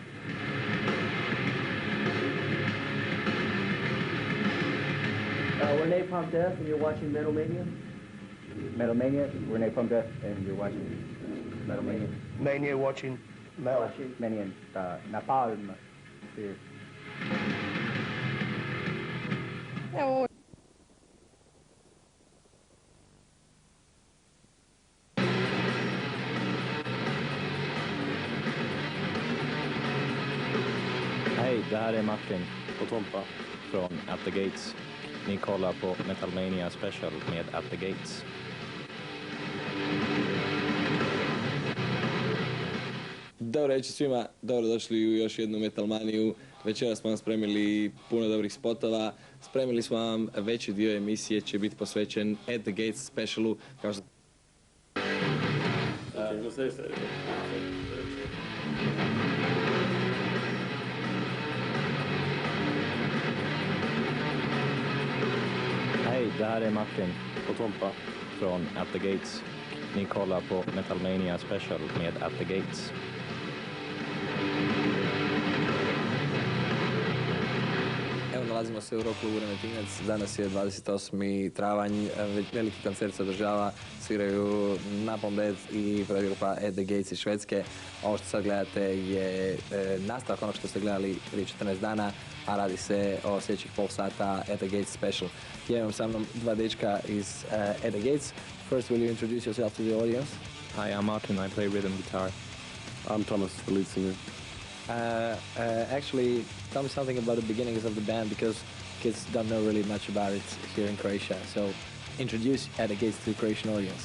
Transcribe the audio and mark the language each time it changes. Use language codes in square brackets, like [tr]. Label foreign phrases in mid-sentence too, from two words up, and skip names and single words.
[en] We're Napalm Death, and you're watching Metal Mania. Metal Mania, we're Napalm Death, and you're watching Metal Mania. Mania watching metal. Mania and Napalm here. [sv] Hej, det här är Martin och Tompa från At the Gates. Ni kollar på Metalmania Special med At the Gates. [hr] Dobro večer svima, dobrodošli u još jednu Metalmaniju. Večeras smo vam spremili puno dobrih spotova. Spremili smo vam veći dio emisije, će biti posvećen At the Gates specialu. Kao što... [sv] Hej, det här är Martin och Tompa från At the Gates. Ni kollar på Metalmania Special med At the Gates. [hr] Evo, nalazimo se u rock klubu Remetinac. Danas je 28. travanj, veliki koncert se održava, sviraju Napalm i prva grupa At the Gates iz Švedske. Ovo što sad gledate je nastavak onog što ste gledali prije 14 dana, a radi se o sljedećih pol sata At the Gates special. Ja imam sa mnom dva dečka iz At the Gates. [en] First, will you introduce yourself to the audience? Hi, I'm Martin. I play rhythm guitar. I'm Thomas, the lead singer. Actually, tell me something about the beginnings of the band, because kids don't know really much about it here in Croatia. So introduce At the Gates to the Croatian audience.